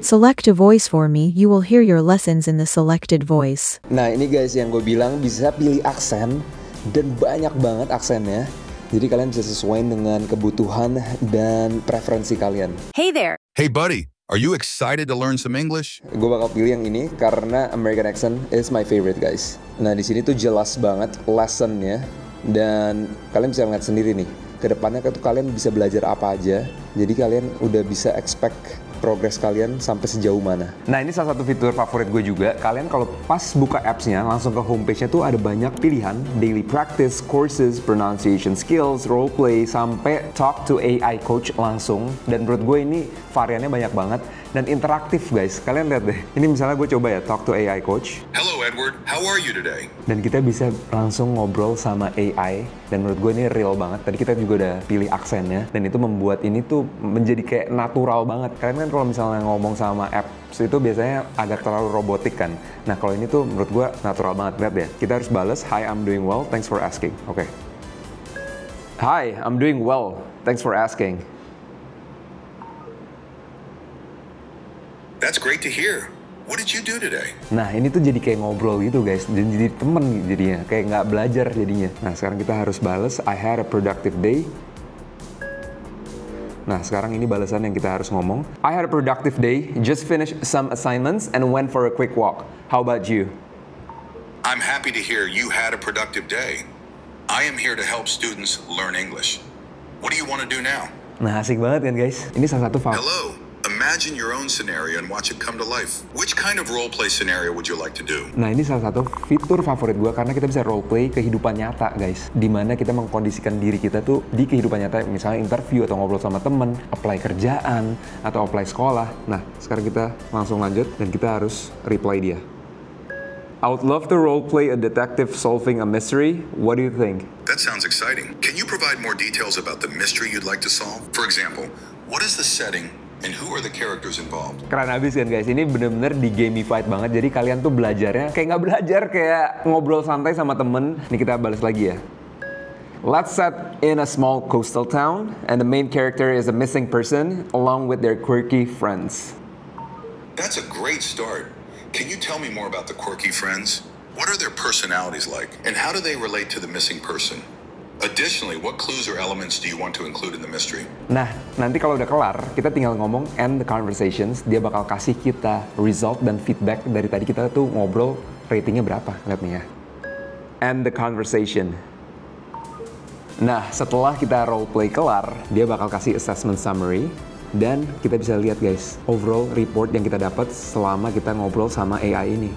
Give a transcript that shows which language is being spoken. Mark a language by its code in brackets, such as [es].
[en] Select a voice for me, you will hear your lessons in the selected voice. [id] Nah, ini guys yang gue bilang, bisa pilih aksen, dan banyak banget aksennya. Jadi kalian bisa sesuaiin dengan kebutuhan dan preferensi kalian. [en] Hey there. Hey buddy, are you excited to learn some English? [id] Gue bakal pilih yang ini karena [en] American accent is my favorite guys. [id] Nah, di sini tuh jelas banget lessonnya, dan kalian bisa lihat sendiri nih. Kedepannya tuh kalian bisa belajar apa aja. Jadi kalian udah bisa expect progres kalian sampai sejauh mana. Nah, ini salah satu fitur favorit gue juga. Kalian kalau pas buka apps-nya, langsung ke homepage-nya tuh ada banyak pilihan. [en] Daily practice, courses, pronunciation skills, role play, sampai talk to AI coach langsung. [id] Dan menurut gue ini variannya banyak banget. Dan interaktif guys. Kalian lihat deh. Ini misalnya gue coba ya, talk to AI coach. [en] Hello Edward, how are you today? [id] Dan kita bisa langsung ngobrol sama AI. Dan menurut gue ini real banget. Tadi kita juga udah pilih aksennya. Dan itu membuat ini tuh menjadi kayak natural banget. Kalian kan kalau misalnya ngomong sama apps itu biasanya agak terlalu robotik kan. Nah, kalau ini tuh menurut gue natural banget. Lihat deh. Kita harus balas, [en] hi I'm doing well, thanks for asking. Oke. Hi, I'm doing well, thanks for asking. That's great to hear. What did you do today? [id] Nah, ini tuh jadi kayak ngobrol gitu guys, dan jadi temen jadinya, kayak nggak belajar jadinya. Nah, sekarang kita harus bales, [en] I had a productive day. [id] Nah, sekarang ini balasan yang kita harus ngomong. [en] I had a productive day, just finished some assignments and went for a quick walk. How about you? I'm happy to hear you had a productive day. I am here to help students learn English. What do you want to do now? [id] Nah, asik banget kan guys? Ini salah satu [en] Hello, Imagine your own scenario and watch it come to life. Which kind of role-play scenario would you like to do? [id] Nah, ini salah satu fitur favorit gue karena kita bisa roleplay kehidupan nyata, guys. Dimana kita mengkondisikan diri kita tuh di kehidupan nyata, misalnya interview atau ngobrol sama temen, apply kerjaan, atau apply sekolah. Nah, sekarang kita langsung lanjut dan kita harus reply dia. [en] I would love to roleplay a detective solving a mystery. What do you think? That sounds exciting. Can you provide more details about the mystery you'd like to solve? For example, what is the setting and who are the characters involved? [id] Keren abis kan guys, ini bener-bener di gamified banget. Jadi kalian tuh belajarnya kayak nggak belajar, kayak ngobrol santai sama temen. Nih kita balas lagi ya. [en] Let's set in a small coastal town and the main character is a missing person along with their quirky friends. That's a great start. Can you tell me more about the quirky friends? What are their personalities like? And how do they relate to the missing person? Additionally, what clues or elements do you want to include in the mystery? [id] Nah, nanti kalau udah kelar, kita tinggal ngomong [en] end the conversations. [id] Dia bakal kasih kita result dan feedback dari tadi kita tuh ngobrol, ratingnya berapa. Lihat nih ya. [en] End the conversation. [id] Nah, setelah kita roleplay kelar, dia bakal kasih assessment summary. Dan kita bisa lihat guys, overall report yang kita dapat selama kita ngobrol sama AI ini.